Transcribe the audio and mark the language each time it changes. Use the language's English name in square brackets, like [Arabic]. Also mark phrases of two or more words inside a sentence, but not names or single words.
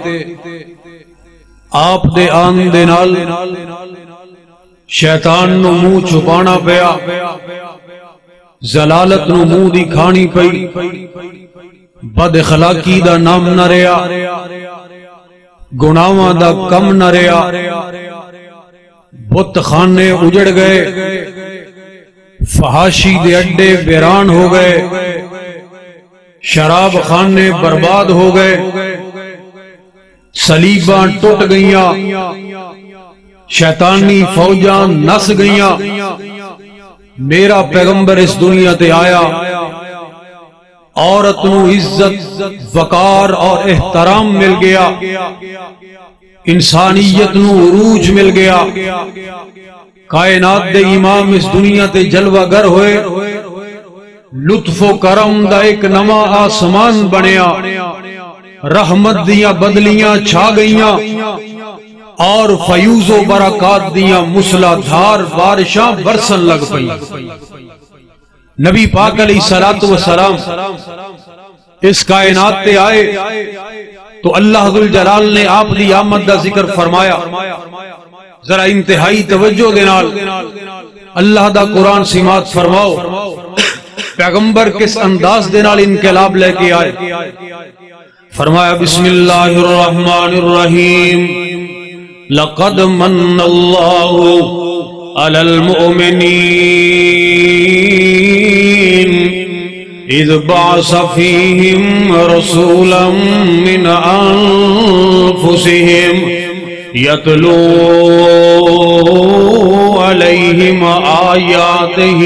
[Punjabi] آپ دے آن دے نال شیطان نو منہ چھپانا پیا، زلالت نو منہ دی کھانی پئی، بد اخلاقی دا نام نہ رہا، گناہاں دا کم نہ رہا، بت خانے اجڑ گئے، فحاشی دے اڈے ویران ہو گئے، شراب خانے برباد ہو گئے، صلیباں ٹوٹ گئیاں، شیطانی فوجاں نس گئیاں۔ میرا پیغمبر اس دنیا تے آیا، عورت نو عزت وقار اور احترام مل گیا، انسانیت نو عروج مل گیا، کائنات دے امام اس دنیا تے جلوہ گر ہوئے، لطف و کرم دا ایک نواں آسمان بنیا، رحمت دیاں بدلیاں چھا گئیاں، اور فیوز و برکات دیاں مسلا دھار بارشاں برسن لگ پئی۔ نبی پاک علیہ السلام اس کائنات تے آئے تو اللہ ذوالجلال نے آپ دی آمد دا ذکر فرمایا۔ ذرا انتہائی توجہ دے نال اللہ دا قرآن سماعت فرماؤ، پیغمبر کس انداز دے نال انقلاب لے کے آئے۔ [Arabic] فرمایا بسم اللہ الرحمن الرحیم، لقد من اللہ علی المؤمنین اذ بعث فیہم رسولا من انفسہم یتلو علیہم آیاتہ